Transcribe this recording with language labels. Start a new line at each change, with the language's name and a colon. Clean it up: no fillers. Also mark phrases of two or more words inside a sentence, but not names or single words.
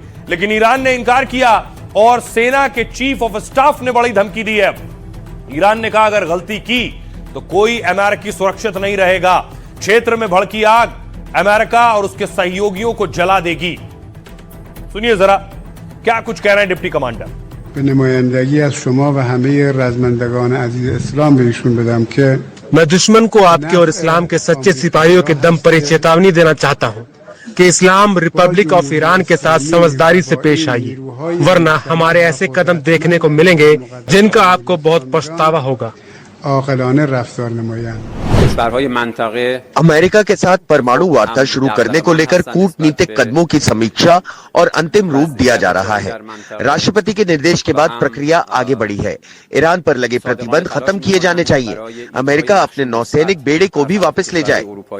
Hindi: लेकिन ईरान ने इनकार किया और सेना के
English: chief of staff
Hindi: ने बड़ी धमकी दी है। ईरान ने कहा अगर गलती की तो कोई अमेरिकी सुरक्षित नहीं रहेगा। क्षेत्र में भड़की आग अमेरिका और उसके सहयोगियों को जला देगी। सुनिए जरा क्या कुछ कह रहे हैं
English: deputy commander.
Persian: به نمایندگی از شما و همه رزمندگان عزیز اسلام بهشون بدم که
Hindi: मैं दुश्मन को आपके और इस्लाम के सच्चे सिपाहियों के दम पर चेतावनी देना चाहता हूं कि इस्लाम रिपब्लिक ऑफ ईरान के साथ समझदारी से पेश आइए, वरना हमारे ऐसे कदम देखने को मिलेंगे जिनका आपको बहुत पछतावा होगा।
Persian: عاقلانه رفتار نمایند।
Hindi: अमेरिका के साथ परमाणु वार्ता शुरू करने को लेकर कूटनीतिक कदमों की समीक्षा और अंतिम रूप दिया जा रहा है। राष्ट्रपति के निर्देश के बाद प्रक्रिया आगे बढ़ी है। ईरान पर लगे प्रतिबंध खत्म किए जाने चाहिए। अमेरिका अपने नौसैनिक बेड़े को भी वापस ले जाए।